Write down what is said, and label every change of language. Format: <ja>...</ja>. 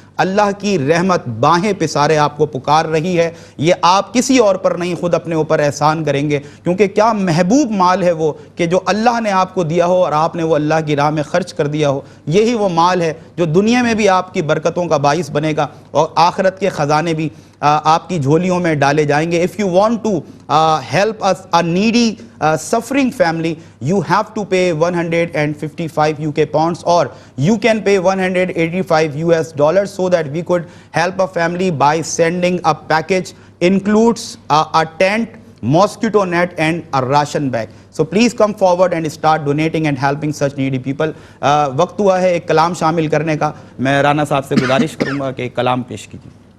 <ur>اللہ کی رحمت باہیں پسارے آپ کو پکار رہی ہے، یہ آپ کسی اور پر نہیں خود اپنے اوپر احسان کریں گے، کیونکہ کیا محبوب مال ہے وہ کہ جو اللہ نے آپ کو دیا ہو اور آپ نے وہ اللہ کی راہ میں خرچ کر دیا ہو۔ یہی وہ مال ہے جو دنیا میں بھی آپ کی برکتوں کا باعث بنے گا اور آخرت کے خزانے بھی آپ کی جھولیوں میں ڈالے جائیں گے.</ur> <en>If you want to help us a needy suffering family, you have to pay 155 UK pounds, or you can pay 185 US dollars, so that we could help a family by sending a package includes a tent, mosquito net and a ration bag. So please come forward and start donating and helping such needy people.</en> <ur>وقت ہوا ہے ایک کلام شامل کرنے کا. میں رانا صاحب سے گزارش کروں گا کہ ایک کلام پیش کیجیے.</ur>